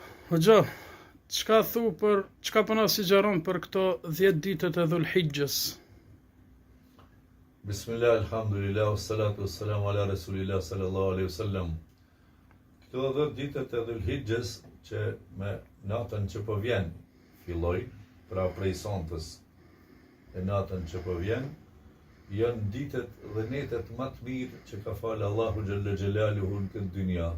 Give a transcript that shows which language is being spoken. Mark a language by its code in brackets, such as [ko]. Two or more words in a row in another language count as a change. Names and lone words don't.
[sq] Hoxha, çka po na sugjeron për këto 10 ditët e Dhulhijhes? [ar] بسم الله الحمد لله والصلاة والسلام على رسول الله صلى الله عليه وسلم. [sq] Këto 10 ditët e Dhulhijhes që me natën që po vjen filloj, pra prej sontes e natën që po vjen, janë ditët dhe netët më të mirë që ka falë Allahu [ar] جل جلاله [sq] në këtë dynja.